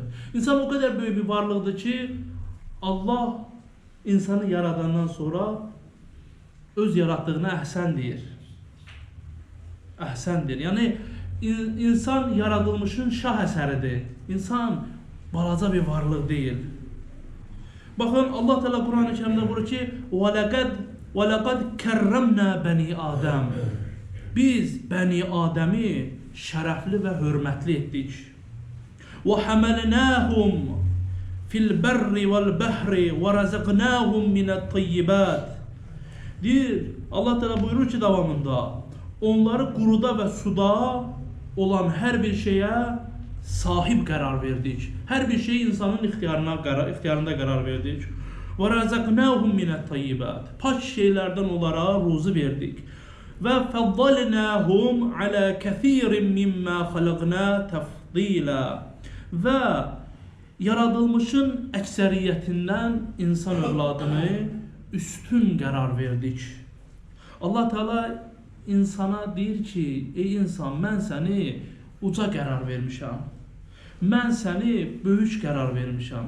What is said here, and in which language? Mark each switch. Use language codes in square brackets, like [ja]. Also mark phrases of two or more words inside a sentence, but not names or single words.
[az] İnsan o qədər böyük bir varlıqdır ki, Allah insanı yaradandan sonra öz yaratdığına əhsən deyir. Əhsəndir. Yəni, insan yaradılmışın şah əsəridir. İnsan balaca bir varlıq deyil. [tr] Bakın Allah Teala Kur'an-ı Kerim'de buyuruyor ki [ar] وَلَقَدْ كَرَّمْنَا بَنِي آدَمِ [az] Biz Bəni Adem'i şərəfli və hörmətli etdik. [ar] وَحَمَلْنَاهُمْ فِي الْبَرِّ وَالْبَحْرِ وَرَزَقْنَاهُمْ مِنَ الطَّيِّبَاتِ [az] Deyir, Allah Teala buyurur ki davamında, onları quruda ve suda olan her bir şeye sahip qərar verdik. Hər bir şey insanın ixtiyarında qərar verdik. [ar] وَرَزَقْنَاهُمْ مِنَ الطَّيِّبَاتِ [az] Pak şeylərdən onlara ruzu verdik. Və [ar] فَضَّلْنَاهُمْ عَلَى كَثِيرٍ مِمَّا خَلَقْنَا تَفْضِيلًا [az] Və yaradılmışın əksəriyyətindən insan övladını üstün qərar verdik. Allah Teala insana deyir ki, ey insan, mən səni uca qərar vermişəm. Mən səni böyük qərar vermişəm.